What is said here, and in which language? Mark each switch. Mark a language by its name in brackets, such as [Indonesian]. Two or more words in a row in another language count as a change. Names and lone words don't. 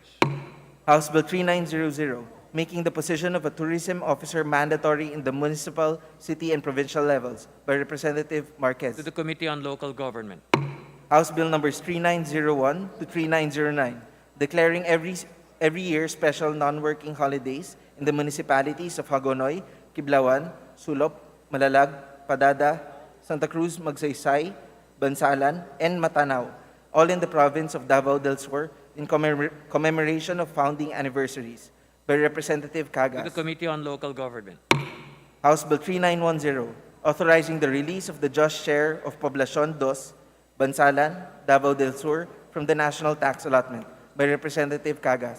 [English] House Bill 3900, making the position of a tourism officer mandatory in the municipal, city, and provincial levels, by Representative Marquez. To the Committee on Local Government. House Bill numbers 3901 to 3909, declaring every year special non-working holidays in the municipalities of Hagonoy, Kiblawan, Sulop, Malalag, Padada, Santa Cruz, Magsaysay, Bansalan, and Matanao, all in the province of Davao del Sur, in commemoration of founding anniversaries, by Representative To the Cagas. Committee on Local Government. House Bill 3910, authorizing the release of the just share of Poblacion 2, Bansalan, Davao del Sur, from the national tax allotment, by Representative Cagas.